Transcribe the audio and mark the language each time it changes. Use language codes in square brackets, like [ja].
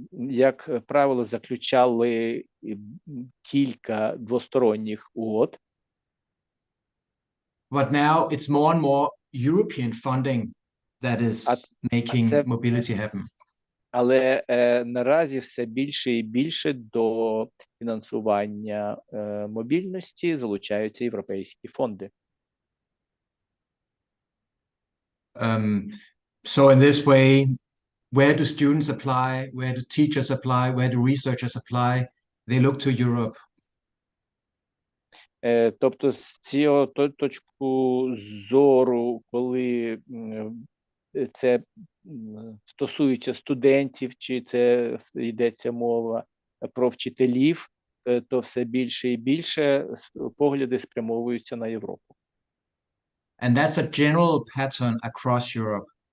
[uk] Як правило, заключали кілька двосторонніх угод. [en] But now it's more and more European funding that is making mobility happen. [uk] Але наразі все більше і більше до фінансування мобільності залучаються європейські фонди. [en] So in this way, where do students apply? Where do teachers apply? Where do researchers apply? They look to Europe. [uk] Тобто з цього точку зору, коли це стосується студентів, чи це йдеться мова про вчителів, то все більше і більше погляди спрямовуються на Європу. [en] And that's a general pattern across Europe.